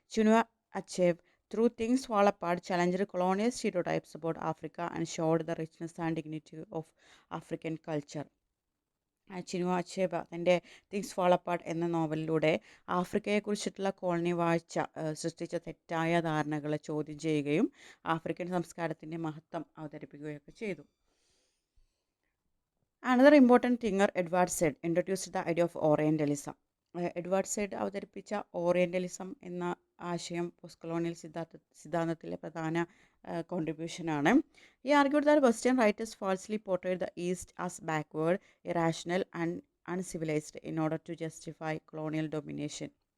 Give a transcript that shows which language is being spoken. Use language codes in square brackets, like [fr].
[en] Chinua Achebe through Things Fall Apart challenged colonial stereotypes about Africa and showed the richness and dignity of African culture. [ml] Chinua അച്ചേബ തൻ്റെ things fall apart എന്ന നോവലിലൂടെ ആഫ്രിക്കയെക്കുറിച്ചിട്ടുള്ള colony വാഴ്ച സൃഷ്ടിച്ച തെറ്റായ ധാരണകളെ ചോദ്യം ചെയ്യുകയും African സംസ്കാരത്തിൻ്റെ മഹത്വം അവതരിപ്പിക്കുകയൊക്കെ ചെയ്തു. [en] Another important thinker, Edward Said, introduced the idea of Orientalism. [ml] Edward side അവതരിപ്പിച്ച ഓറിയൻ്റലിസം എന്ന ആശയം പോസ്റ്റ് കൊളോണിയൽ സിദ്ധാന്തത്തിലെ പ്രധാന കോൺട്രിബ്യൂഷനാണ്. [en] He argued that Western writers falsely portrayed the East as backward, irrational and uncivilized in order to justify colonial domination.